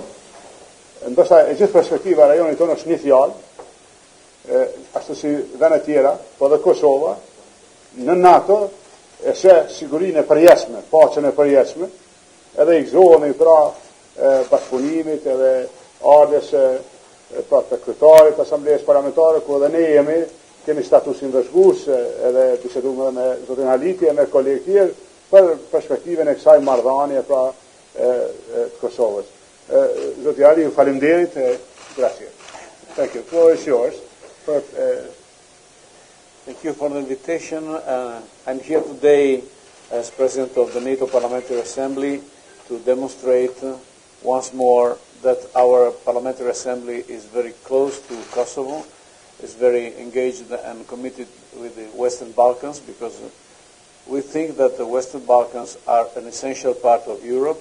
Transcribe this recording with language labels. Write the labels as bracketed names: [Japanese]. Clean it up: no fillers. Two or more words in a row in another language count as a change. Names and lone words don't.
[Albanian] Ndoshta e gjithë perspektiva e rajonit tonë është një fjalë, ashtu si vende tjera, po dhe Kosova, në NATO e sheh sigurinë e përjetshme, paqen e përjetshme, edhe i gëzohemi pra bashkëpunimit edhe ardhes pra të kryetarit Asamblesë Parlamentare, ku edhe ne kemi statusin vëzhgues, edhe biseduam me zotin Haliti e me kolegë tjerë për perspektivën e kësaj marrëdhënie pra të Kosovës. Zoti Ali, ju faleminderit. [English] Grazie. Thank you. The floor is yours. Thank you for the invitation. I'm here today as President of the NATO Parliamentary Assembly to demonstrate once more that our Parliamentary Assembly is very close to Kosovo, is very engaged and committed with the Western Balkans, because we think that the Western Balkans are an essential part of Europe.